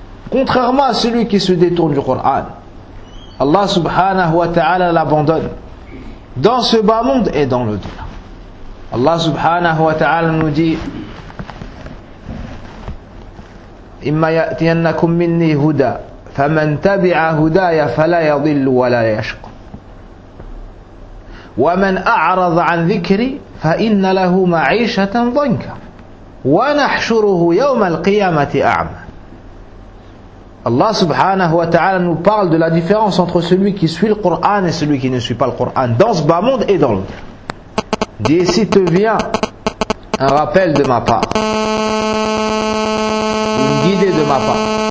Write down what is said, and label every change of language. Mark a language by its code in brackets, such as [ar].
[fr] Contrairement à celui qui se détourne du Coran, Allah subhanahu wa ta'ala l'abandonne dans ce bas monde et dans l'au-delà. Allah subhanahu wa ta'ala nous dit [ar] إِمَّا يَأْتِيَنَّكُمْ مِنِّي هُدَى فمن تبع هدايا فلا يضل ولا يشقى ومن أعرض عن ذكري فإن له معيشة ضنكا ونحشره يوم القيامة أعمى. [fr] Allah subhanahu wa ta'ala nous parle de la différence entre celui qui suit le Coran et celui qui ne suit pas le Coran, dans ce bas monde et dans l'autre. D'ici te vient un rappel de ma part, une guidée de ma part.